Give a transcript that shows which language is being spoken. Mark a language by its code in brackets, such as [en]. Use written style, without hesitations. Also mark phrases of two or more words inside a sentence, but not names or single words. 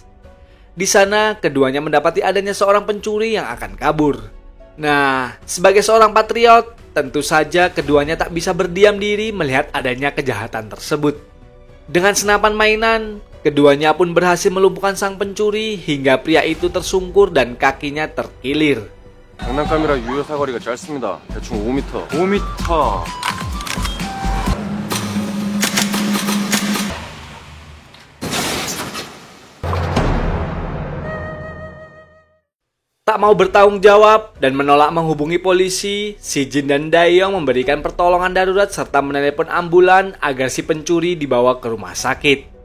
[id] Di sana, keduanya mendapati adanya seorang pencuri yang akan kabur. Nah, sebagai seorang patriot, tentu saja keduanya tak bisa berdiam diri melihat adanya kejahatan tersebut. Dengan senapan mainan, keduanya pun berhasil melumpuhkan sang pencuri hingga pria itu tersungkur dan kakinya terkilir. [ko] 장난감이라 유효 사거리가 짧습니다. 대충 5m. 5m. [id] Tak mau bertanggung jawab dan menolak menghubungi polisi, Si-jin dan Dae-yong memberikan pertolongan darurat serta menelepon ambulan agar si pencuri dibawa ke rumah sakit.